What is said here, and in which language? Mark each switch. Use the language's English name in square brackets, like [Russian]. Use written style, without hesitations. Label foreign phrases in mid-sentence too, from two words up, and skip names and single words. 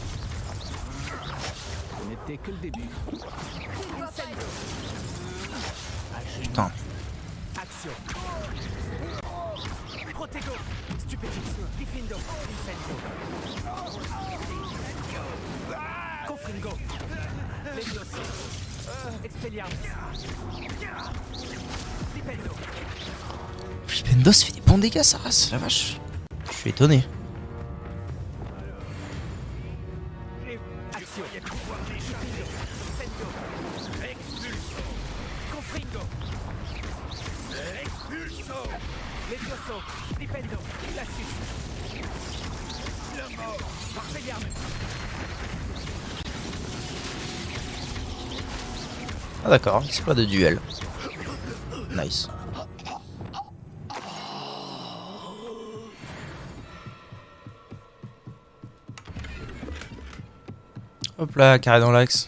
[French] Ce n'était que le début. Incendio. Putain. Action. Protego. Stupéfix. Diffindo. Incendio. Confringo. Levioso. Expelliarmus. Flipendo. Flipendo fait des bons dégâts, ça race, la vache. Je suis étonné. Action. Incendio. Expulso. Confringo. Expulso. Levioso. Flipendo. Glacius. La mort. Expelliarmus. Ah d'accord, c'est pas de duel. Nice. Hop là, carré dans l'axe.